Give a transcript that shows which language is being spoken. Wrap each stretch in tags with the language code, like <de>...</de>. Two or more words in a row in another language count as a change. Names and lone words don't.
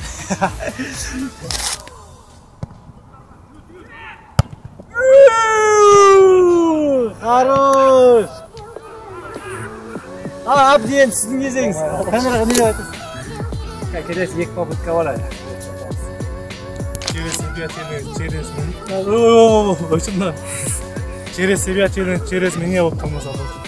<kk>Хорош! Абден, сіздің кезеңіз. Камераға не деп айтасыз? Келесі екі попытка бар әлі.</kk> <ru>Через себя челлендж, через меня вот там забыл.</ru>